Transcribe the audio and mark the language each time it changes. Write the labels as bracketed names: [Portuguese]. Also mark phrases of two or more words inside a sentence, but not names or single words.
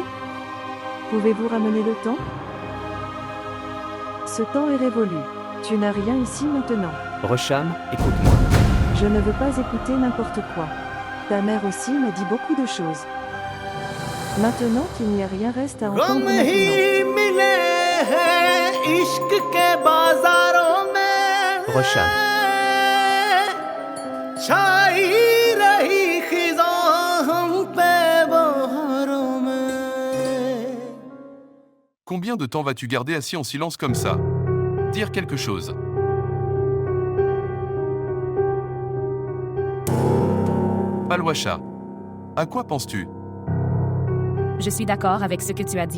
[French] Pouvez-vous ramener le temps? Ce temps est révolu. Tu n'as rien ici maintenant. Rosham, écoute-moi. Je ne veux pas écouter n'importe quoi. Ta mère aussi m'a dit beaucoup de choses. Maintenant qu'il n'y a rien reste à entendre [Hindi] गम ही [French] maintenant. [Hindi] मिले हैं इश्क के बाजारों में [French] Rosham. [Hindi] छाई रही खिज़ां हम पे बहारों में. [French] Combien de temps vas-tu garder assis en silence comme ça? Dire quelque chose. Palwasha. À quoi penses-tu? Je suis d'accord avec ce que tu as dit.